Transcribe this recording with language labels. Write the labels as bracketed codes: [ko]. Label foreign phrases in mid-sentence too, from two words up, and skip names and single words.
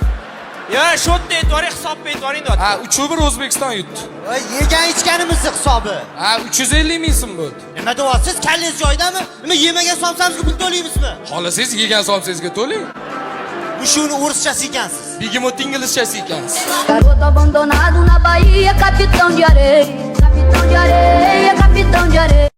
[uz] Yo, shotni aytvoring, hisobni aytvoring deyapti. Ha, 3-1 O'zbekiston yutdi. Voy, yegan ichganimizni hisobi. Ha, 350 ming so'm bo'ldi. Nima deyapsiz? Kallingiz joyidami? Nima yemagan somsamizga pul to'laymizmi? Xolasangiz yegan somsangizga to'ling. Mushuni o'rischasi ekansiz. Bigimot inglizchasi ekansiz. [pt] Garoto abandonado na Bahia, capitão de areia, capitão de areia, capitão de areia.